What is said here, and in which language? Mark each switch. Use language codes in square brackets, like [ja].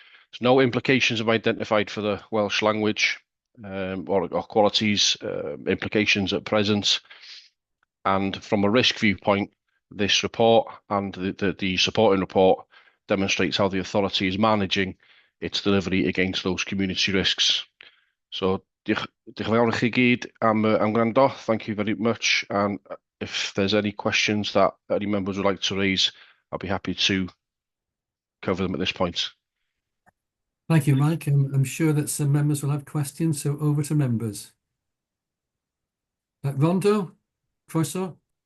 [en] There's no implications have identified for the Welsh language or qualities implications at present. And from a risk viewpoint, this report and the supporting report demonstrates how the authority is managing its delivery against those community risks. [cy] So, diolch yn fawr i chi gyd am gwrando. [en] Thank you very much. And if there's any questions that any members would like to raise, I'll be happy to cover them at this point. Thank you, Mike. I'm sure that some members will have questions, so over to members. [cy] Rondo, croeso.